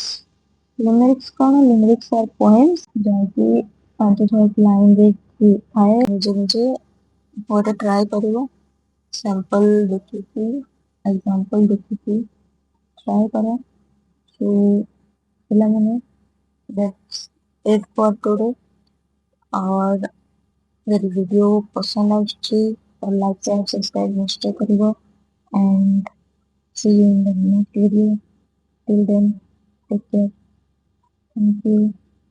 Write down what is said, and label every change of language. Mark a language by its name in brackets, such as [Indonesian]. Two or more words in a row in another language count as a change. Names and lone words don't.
[Odia] ଲିମେରିକ୍ସ କଣ? [English] limericks are poems [Odia] ଯାହାକି 5-6 ଲାଇନରେ ଥାଏ। ନିଜେ ନିଜେ ଗୋଟେ ଟ୍ରାଏ କରିବ। ସାମ୍ପଲ ଦେଖିକି ଏକ୍ସାମ୍ପଲ ଦେଖିକି ଟ୍ରାଏ करो। [English] So ପିଲାମାନେ that's it for today। [Odia] और ଯଦି ଭିଡ଼ିଓ ପସନ୍ଦ ଆସୁଛି ତ [English] like share subscribe [Odia] ନିଶ୍ଚୟ କରିବ। [English] and see you in the next video। till then take care। thank you।